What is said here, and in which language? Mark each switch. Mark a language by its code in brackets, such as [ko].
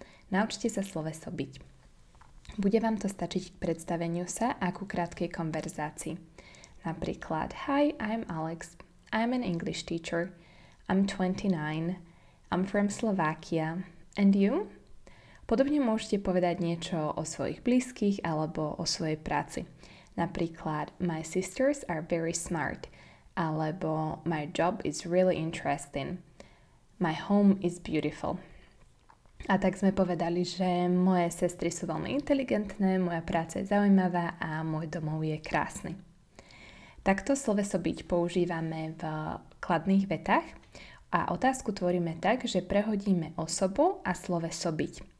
[sk] Naučte sa sloveso byť. Bude vám to stačiť k predstaveniu sa a ku krátkej konverzácii. Napríklad [en] Hi, I'm Alex. I'm an English teacher. I'm 29. I'm from Slovakia. And you? [sk] Podobne môžete povedať niečo o svojich blízkych alebo o svojej práci. Napríklad [en] My sisters are very smart [sk] alebo [en] My job is really interesting. My home is beautiful. [sk] A tak sme povedali, že moje sestry sú veľmi inteligentné, moja práca je zaujímavá a môj domov je krásny. Takto sloveso byť používame v kladných vetách a otázku tvoríme tak, že prehodíme osobu a sloveso byť.